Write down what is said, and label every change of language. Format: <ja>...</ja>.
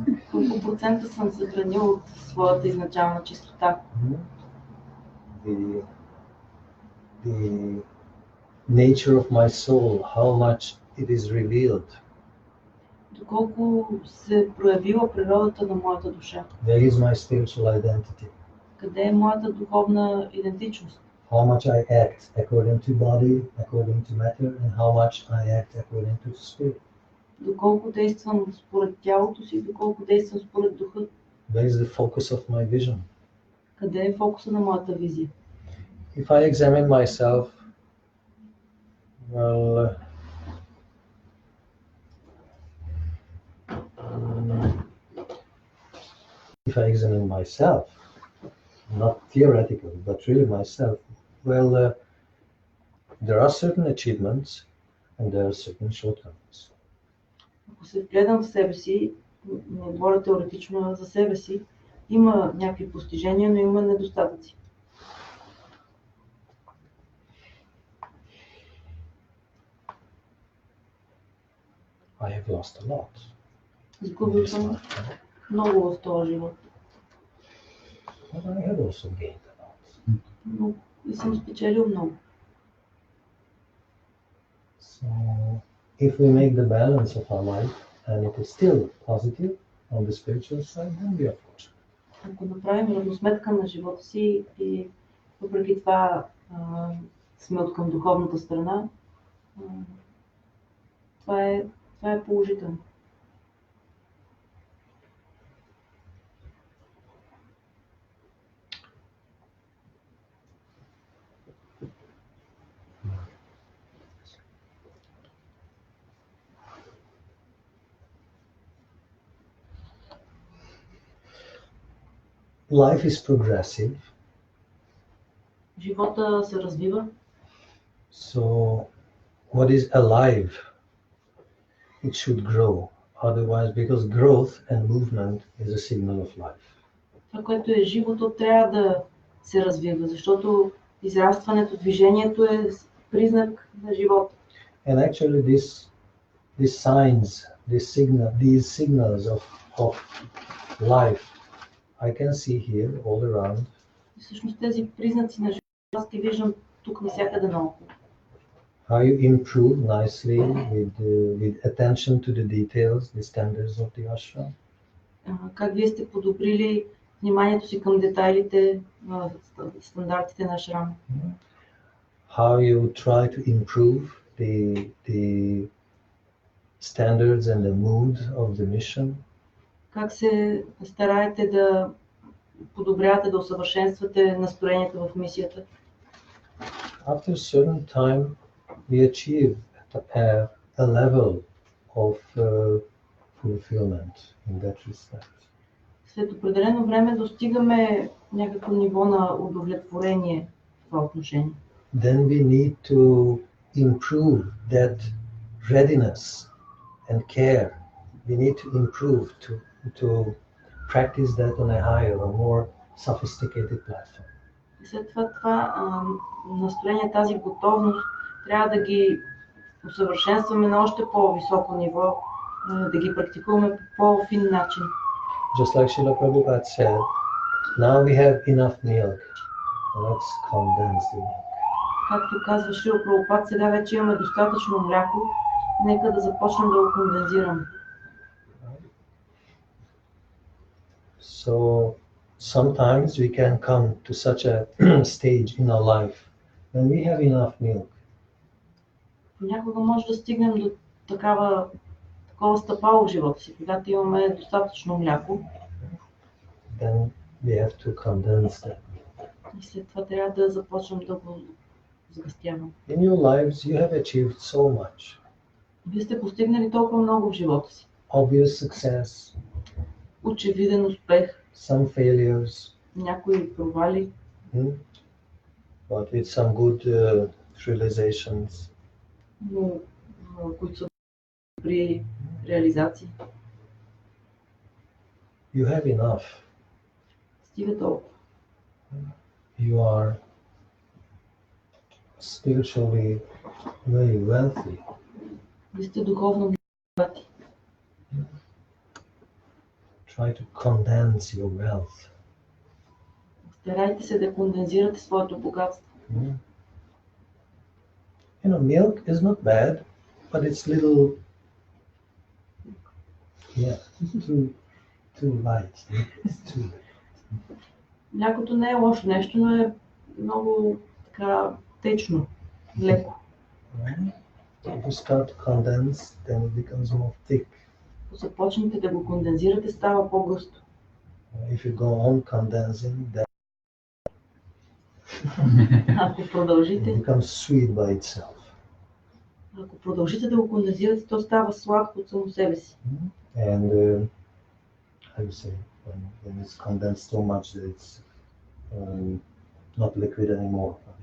<bg>Колко процента съм съхранил от своята изначална чистота?</bg> <en>The nature of my soul, how much it is revealed.</en> <bg>Доколко се проявила природата на моята душа?</bg> <en>Where is my spiritual identity?</en> <bg>Къде е моята духовна идентичност?</bg> <en>How much I act according to body, according to matter, and how much I act according to spirit.</en> <bg>Доколко действам според тялото си, доколко действам според духа?</bg> <en>Where is the focus of my vision?</en> <bg>Къде е фокуса на моята визия?</bg> <en>If I examine myself, well, if I examine myself, not theoretically, but really myself, well, there are certain achievements and there are certain shortcomings.</en> <bg>Ако се гледам в себе си, не говоря теоретично за себе си, има някакви постижения, но има недостатъци.</bg> <en>I have lost a lot.</en> <bg>Изгубил съм много в този живот.</bg> <en>But I have also gained a lot.</en> <bg>Но и съм спечелил много.</bg> <en>So, if we make the balance of our life and it is still positive on the spiritual side, then we are fortunate.</en> <bg>Ако направим равносметка на живота си и въпреки това сме от към духовната страна, това е положително.</bg> <en>Life is progressive.</en> <bg>Живота се развива.</bg> <en>So, what is alive, it should grow. Otherwise, because growth and movement is a signal of life.</en> <bg>Това, което е живото, трябва да се развива, защото израстването, движението е признак на живота.</bg> <en>And actually, these signs these signals of life, I can see here all around.</en> <bg>Всъщност тези признаци на живота аз ги виждам тук навсякъде наоколо.</bg> <en>How you improve nicely with attention to the details, the standards of the ashram.</en> <bg>Как вие сте подобрили вниманието си към детайлите, стандартите на ашрам.</bg> <en>How you try to improve the standards and the mood of the mission.</en> <bg>Как се стараете да подобрявате, да усъвършенствате настроението в мисията.</bg> <en>After a certain time, we achieve a level of fulfillment in that respect.</en> <bg>След определено време достигаме някакво ниво на удовлетворение в това отношение.</bg> <en>Then we need to improve that readiness and care. We need to improve to practice that on a higher or more sophisticated platform.</en> <bg>И след това настроение, тази готовност, трябва да ги усъвършенстваме на още по-високо ниво, да ги практикуваме по по-фин начин.</bg> <en>Just like Srila Prabhupada said, now we have enough milk, let's condense the milk.</en> <bg>Както казва Шрила Прабхупад, сега вече имаме достатъчно мляко, нека да започнем да го кондензираме.</bg> <en>So sometimes we can come to such a stage in our life when we have enough milk.</en> <bg>Понякога може да стигнем до такова стъпало в живота си, когато имаме достатъчно мляко.</bg> <en>Then we have to condense that.</en> <bg>И след това трябва да започнем да го сгъстяваме.</bg> <en>In your lives you have achieved so much.</en> <bg>Вие сте постигнали толкова много в живота си.</bg> <en>Obvious success,</en> <bg>Очевиден успех,</bg> <en>some failures,</en> <bg>някои провали,</bg> <en>but with some good realizations.</en> <bg>но които са при реализации.</bg> <en>You have enough.</en> <bg>Стига толкова.</bg> <en>You are spiritually very wealthy.</en> <bg>Вие сте духовно богати.</bg> <en>Try to condense your wealth.</en> <bg>Старайте се да кондензирате своето богатство.</bg> <en>You know, milk is not bad, but it's little, too light. It's too.</en> <bg>Млякото не е лошо нещо, но е много така течно, леко.</bg> <en>If you start to condense, then it becomes more thick.</en> <bg>Ако започнете да го кондензирате, става по-гъсто.</bg> <en>If you go on condensing, then</en> <bg>Ако продължите,</bg> <en>it becomes sweet by itself.</en> <bg>Ако продължите да го кондензирате, то става сладко от само себе си.</bg> <en>And how you say, when it's condensed so much that it's not liquid anymore.</en>